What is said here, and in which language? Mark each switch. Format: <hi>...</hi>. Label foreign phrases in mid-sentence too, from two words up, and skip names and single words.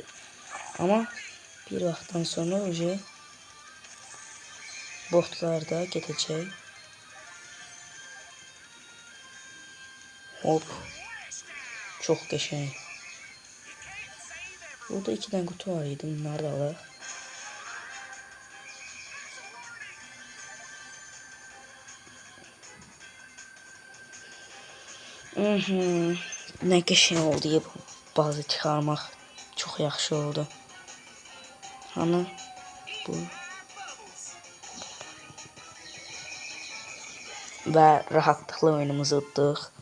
<az>Ama bir vaxtdan sonra oje botlarda gedəcək. Hop. Çok qəşəng.</az> <tr>Burada 2 tane kutu var idi.</tr> <az>Bunları da alaq. Ne qəşəng oldu ya, bu bazı çıxarmaq çox yaxşı oldu. Hani bu və rahatlıqla oyunumuzu utduq.</az>